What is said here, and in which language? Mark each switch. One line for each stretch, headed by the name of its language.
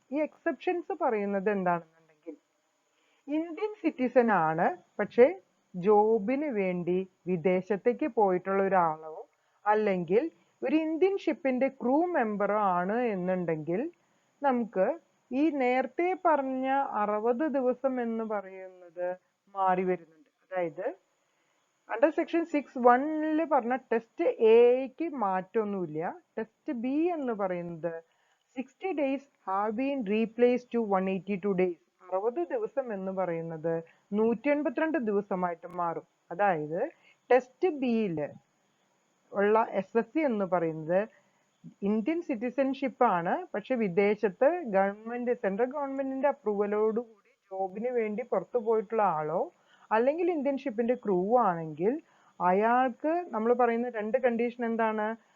Malayalam: ഈ എക്സെപ്ഷൻസ് പറയുന്നത് എന്താണെന്നുണ്ടെങ്കിൽ, Indian citizen ആണ് പക്ഷെ ജോബിന് വേണ്ടി വിദേശത്തേക്ക് പോയിട്ടുള്ള ഒരാളോ അല്ലെങ്കിൽ ഒരു ഇന്ത്യൻ ഷിപ്പിന്റെ ക്രൂ മെമ്പറോ ആണ് എന്നുണ്ടെങ്കിൽ നമുക്ക് ഈ നേരത്തെ പറഞ്ഞ 60 ദിവസം എന്ന് പറയുന്നത് മാറി വരുന്നുണ്ട്. അതായത് അണ്ടർ സെക്ഷൻ 6(1) പറഞ്ഞ ടെസ്റ്റ് എക്ക് മാറ്റമൊന്നുമില്ല. ടെസ്റ്റ് ബി എന്ന് പറയുന്നത്
English: 60 days have been replaced to 182 days.
Malayalam: 60 ദിവസം എന്ന് പറയുന്നത് 182 ദിവസമായിട്ട് മാറും. അതായത് ടെസ്റ്റ് ബിയില് ഉള്ള SSC എന്ന് പറയുന്നത് ഇന്ത്യൻ സിറ്റിസൺഷിപ്പ് ആണ്, പക്ഷെ വിദേശത്ത് ഗവൺമെന്റ്, സെൻട്രൽ ഗവൺമെന്റിന്റെ അപ്രൂവലോടുകൂടി ജോബിന് വേണ്ടി പുറത്തു പോയിട്ടുള്ള ആളോ അല്ലെങ്കിൽ ഇന്ത്യൻ ഷിപ്പിന്റെ ക്രൂ ആണെങ്കിൽ അയാൾക്ക് നമ്മൾ പറയുന്ന 2 കണ്ടീഷൻ എന്താണ്?